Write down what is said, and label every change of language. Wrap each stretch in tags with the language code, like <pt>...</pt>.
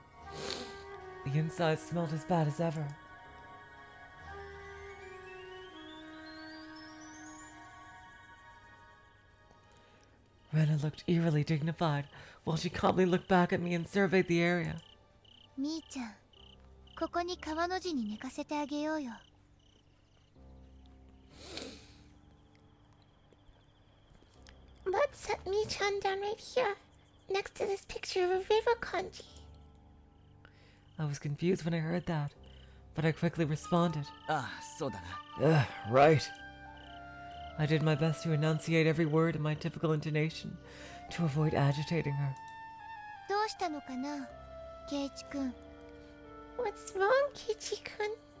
<en>The inside smelled as bad as ever. Rena looked eerily dignified, while she calmly looked back at me and surveyed the area.</en> <ja>みーちゃん、ここに川の字に寝かせてあげようよ。</ja> <en>Let's set Michan down right here, next to this picture of a river kanji. I was confused when I heard that, but I quickly responded.</en> <ja>ああ、そうだな。</ja> <en>Right. I did my best to enunciate every word in my typical intonation to avoid agitating her.</en> <ja>どうしたのかな、ケイチ君。</ja> <en>What's wrong, Keiichi-kun?</en>